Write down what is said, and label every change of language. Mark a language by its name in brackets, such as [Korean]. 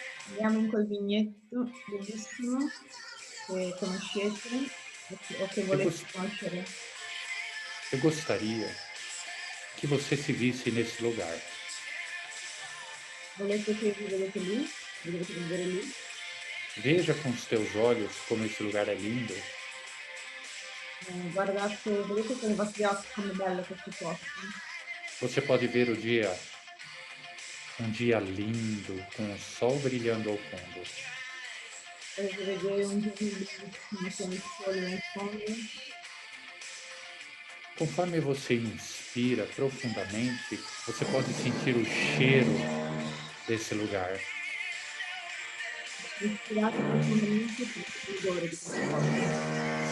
[Italian] Andiamo in quel vigneto bellissimo che conoscete o che volete conoscere. [Portuguese] Eu gostaria que você se visse nesse lugar. [Italian] Volete che vi vedete lì? Vi dovete vedere lì? [Portuguese] Veja com os teus olhos como esse lugar é lindo. [Italian] Guardate, vedete con i vostri occhi come è bello questo posto. [Portuguese] Você pode ver um dia lindo, com o sol brilhando ao fundo. [Italian] Potete vedere un giorno bellissimo con il sole nel fondo. [Portuguese] Conforme você inspira profundamente, você pode sentir o cheiro desse lugar. [Italian] Respirate profondamente il odore di questo posto.